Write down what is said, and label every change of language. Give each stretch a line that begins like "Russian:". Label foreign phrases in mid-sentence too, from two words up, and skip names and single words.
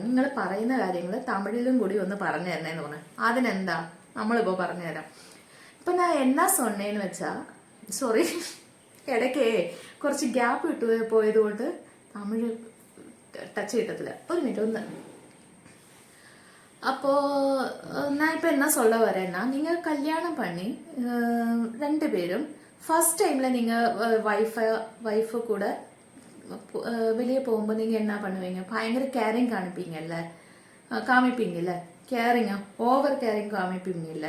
Malayalam: നിങ്ങൾ പറയുന്ന കാര്യങ്ങൾ തമിഴിലും കൂടി ഒന്ന് പറഞ്ഞു തരണേന്ന് പറഞ്ഞു. അതിനെന്താ, നമ്മളിപ്പോ പറഞ്ഞുതരാം. ഇപ്പൊ ഞാൻ
Tamil: என்னா சொன்னேன்னு
Malayalam: വെച്ചാ, സോറി, ഇടയ്ക്ക് കുറച്ച് ഗ്യാപ്പ് പോയത് കൊണ്ട് തമിഴ് ടച്ച് കിട്ടത്തില്ല. ഒരു മിനിറ്റ് ഒന്ന്.
Tamil: அப்போ நான் இப்போ என்ன சொல்ல வரேன்னா, நீங்கள் கல்யாணம் பண்ணி 2 பேரும்
English: first time
Tamil: நீங்கள் ஒய்ஃபு கூட வெளியே போகும்போது நீங்கள் என்ன பண்ணுவீங்க? பயங்கர கேரிங் காமிப்பீங்கல்ல, கேரிங்கா
English: over caring
Tamil: காமிப்பீங்கல்ல.